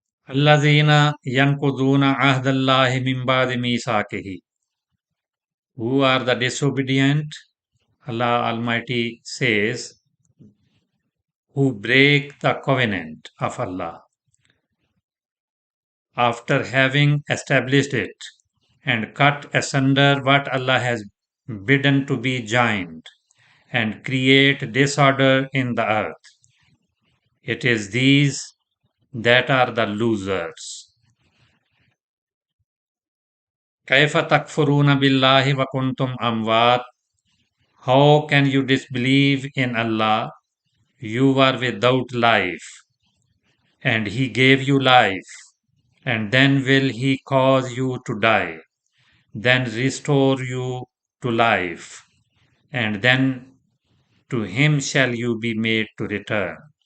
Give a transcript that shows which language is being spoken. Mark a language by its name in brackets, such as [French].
[Arabic] الذين ينقضون عهد الله من بعد ميثاقه. [English] Who are the disobedient? Allah Almighty says, who break the covenant of Allah after having established it and cut asunder what Allah has bidden to be joined and create disorder in the earth. It is these that are the losers. [Arabic] كيف تكفرون بالله وكنتم أموات. [English] How can you disbelieve in Allah? You are without life, and He gave you life, and then will He cause you to die, then restore you to life, and then to Him shall you be made to return.